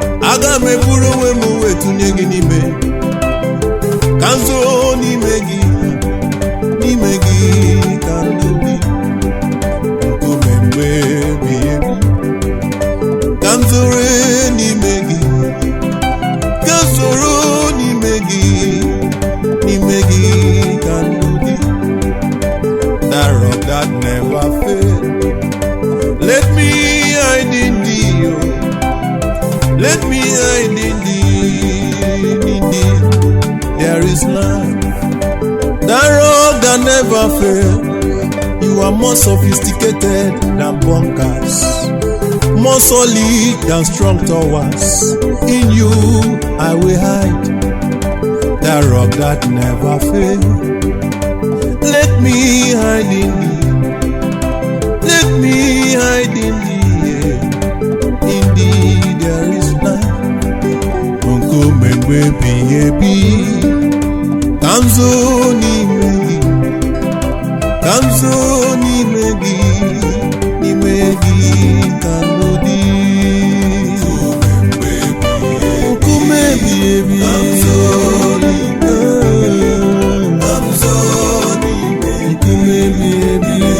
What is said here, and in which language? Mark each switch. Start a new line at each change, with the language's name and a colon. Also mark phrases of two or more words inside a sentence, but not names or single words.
Igbo: Aga m eburu onwe m wee tụnye gị n'ime, ka m zoo n'ime gị, n'ime gị ka ndụ dị. Nkume mgbe ebighị ebi, ka m zoro n'ime gị, ka m zoro n'ime gị, n'ime gị ka ndụ dị.
English: The rock that never fail, let me hide in thee, oh. Let me hide in thee, in thee. There is life. The rock that never fail. You are more sophisticated than bunkers, more solid than strong towers. In you I will hide. The rock that never fail. Let me hide in thee. Let me hide in thee, yeah. In thee there is life.
Igbo: Nkume mgbe ebighị ebi, ka m zoo n'ime gị, ka m zoo n'ime gị, n'ime gị ka ndụ dị. Nkume ebighị ebi, ka m zoo n'ime Nkume ebi ebi.